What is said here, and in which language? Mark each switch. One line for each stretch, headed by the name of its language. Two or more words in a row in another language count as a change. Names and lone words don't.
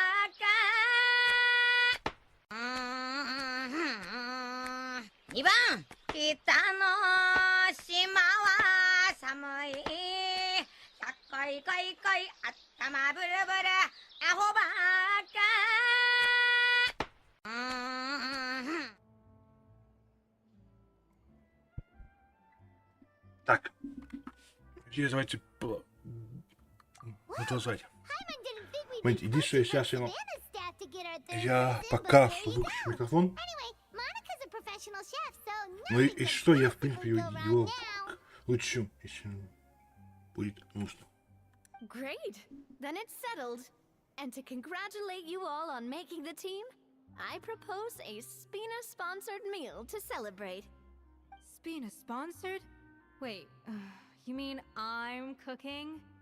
Japanese: ーカ2番北の島は寒いさっこいこいこい頭ブルブルアホバーカ
Russian: Так, сейчас давайте продолжать. Мэнди, иди сюда, сейчас я покажу выключу микрофон. Ну и что, я в принципе его лучшу, если будет нужно.
English: Great! Then it's settled. And to congratulate you all on making the team, I propose a Spina-sponsored meal to celebrate. Spina sponsored? Wait, you mean I'm cooking?